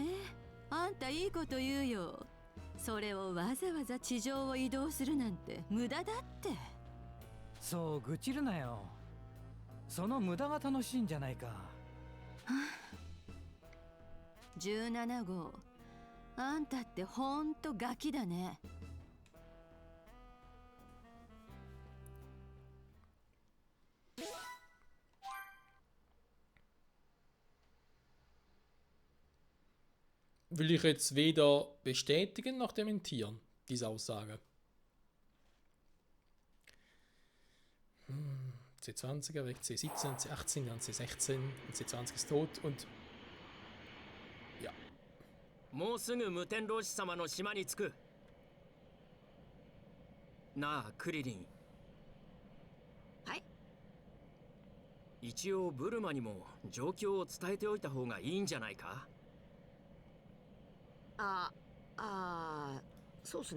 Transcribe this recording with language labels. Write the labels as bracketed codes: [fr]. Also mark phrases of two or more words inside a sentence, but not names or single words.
[ja] あんたいいこと言うよ。それをわざわざ地上を移動するなんて無駄だって。そう愚痴るなよ。その無駄が楽しいんじゃないか。 17号、あんたってほんとガキだね。 [de] Will ich jetzt weder bestätigen noch dementieren, diese Aussage. C20er weg, C17, C18, dann C16, und C20 ist tot und... Ja. [ja] もうすぐ無天老師様の島に着く。なあクリリン。はい。一応ブルマにも状況を伝えておいた方がいいんじゃないか？そうっすね。